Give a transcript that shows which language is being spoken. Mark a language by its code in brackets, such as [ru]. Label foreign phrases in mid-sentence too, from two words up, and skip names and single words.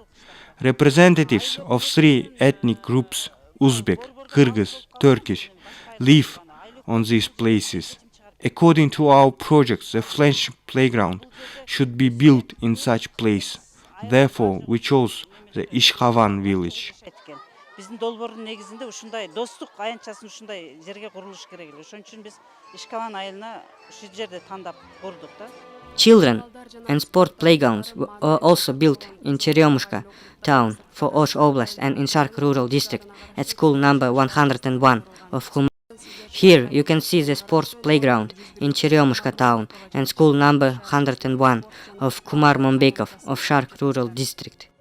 [en] Representatives of 3 ethnic groups, Uzbek, Kyrgyz, Turkish, live on these places. According to our project, the friendship playground should be built in such place. Therefore, we chose the Ishkavan village. [ky] Биздин долбоордун негизинде ушундай достук аянтчасын ушундай жерге курулуш керек эле. Ошон үчүн биз Ишкаван айылына ушу жерде тандап курдук да. [en] Children and sport playgrounds were also built in Черемушка town for Osh Oblast and in Shark Rural District at school number 101 of Kumar. Here you can see the sports playground in Черемушка town and school number 101 of Kumar Mombekov of Shark Rural District.